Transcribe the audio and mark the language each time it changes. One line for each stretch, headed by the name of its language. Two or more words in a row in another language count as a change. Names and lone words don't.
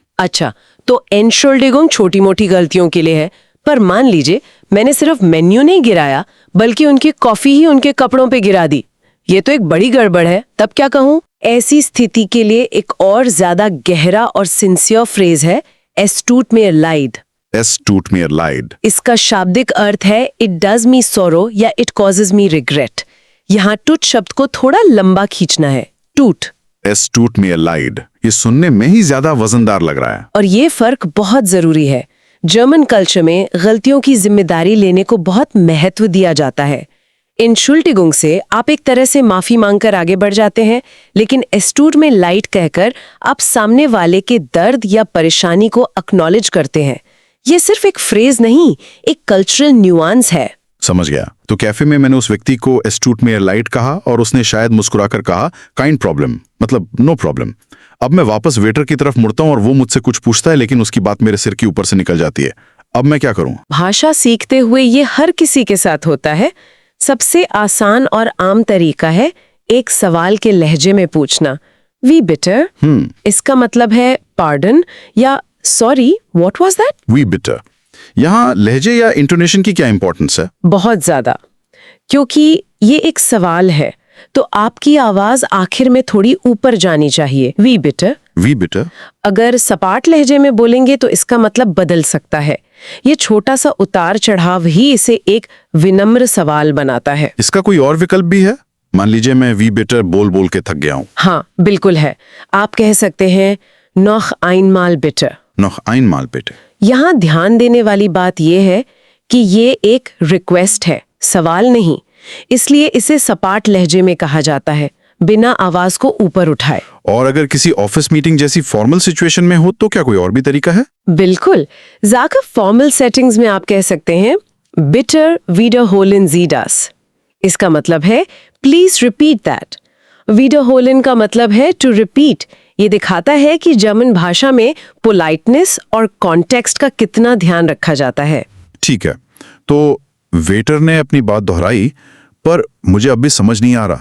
Hindi: अच्छा, तो एनशुल्डिगुंग छोटी मोटी गलतियों के लिए है, पर मान लीजिए मैंने सिर्फ मेन्यू नहीं गिराया, बल्कि उनकी कॉफी ही उनके कपड़ों पे गिरा दी। ये तो एक बड़ी गड़बड़ है, तब क्या कहूँ? ऐसी स्थिति के लिए एक और ज्यादा गहरा और सिंसियर फ्रेज है
German: es tut mir leid। Es tut mir leid।
Hindi: इसका शाब्दिक अर्थ है
English: it does me sorrow
Hindi: या
English: it causes me regret.
Hindi: यहाँ टूट शब्द को थोड़ा लंबा खींचना है, टूट।
German: Es tut mir leid,
Hindi: ये सुनने में ही ज्यादा वजनदार लग रहा है। और ये फर्क बहुत जरूरी है। जर्मन कल्चर में गलतियों की जिम्मेदारी लेने को बहुत महत्व दिया जाता है। Entschuldigung से आप एक तरह से माफी मांगकर आगे बढ़ जाते हैं, लेकिन
German: es tut mir leid
Hindi: कहकर आप सामने वाले के दर्द या परेशानी को एक्नॉलेज करते हैं। ये सिर्फ एक फ्रेज नहीं, एक
English: cultural nuance
Hindi: है। समझ गया। तो कैफे में मैंने उस व्यक्ति को
German: es tut mir leid
Hindi: कहा और उसने शायद मुस्कुराकर कहा
German: kein Problem,
Hindi: मतलब
English: no problem.
Hindi: अब मैं वापस वेटर की तरफ मुड़ता हूँ और वो मुझसे कुछ पूछता है, लेकिन उसकी बात मेरे सिर के ऊपर से निकल जाती है। अब मैं क्या करूँ? भाषा सीखते हुए ये हर किसी के साथ होता है। सबसे आसान और आम तरीका है एक सवाल के लहजे में पूछना।
German: wie bitte,
Hindi: इसका मतलब है पार्डन या सॉरी,
English: What was that?
German: Wie bitte.
Hindi: यहाँ लहजे या इंटोनेशन की क्या इंपॉर्टेंस है? बहुत ज्यादा, क्योंकि ये एक सवाल है तो आपकी आवाज आखिर में थोड़ी ऊपर जानी चाहिए।
German: Wie bitte. Wie bitte.
Hindi: अगर सपाट लहजे में बोलेंगे तो इसका मतलब बदल सकता है। ये छोटा सा उतार चढ़ाव ही इसे एक विनम्र सवाल बनाता है। इसका कोई और विकल्प भी है? मान लीजिए मैं
German: wie bitte
Hindi: बोल बोल के थक गया हूँ। हाँ, बिल्कुल है। आप कह सकते हैं
German: noch einmal bitte। noch einmal bitte।
Hindi: यहाँ ध्यान देने वाली बात यह है कि ये एक रिक्वेस्ट है, सवाल नहीं। इसलिए इसे सपाट लहजे में कहा जाता है, बिना आवाज को ऊपर उठाए। और अगर किसी
English: office meeting
Hindi: जैसी
English: formal situation
Hindi: में हो तो क्या कोई और भी तरीका है? बिल्कुल। ज़ाकर
English: formal settings
Hindi: में आप कह सकते हैं
German: bitte wiederholen Sie das.
Hindi: इसका मतलब है
English: please repeat that.
Hindi: wiederholen का मतलब है
English: to repeat.
Hindi: ये दिखाता है कि जर्मन भाषा में पोलाइटनेस और कॉन्टेक्स्ट का कितना ध्यान रखा जाता है। ठीक है, तो वेटर ने अपनी बात दोहराई, पर मुझे अब भी समझ नहीं आ रहा।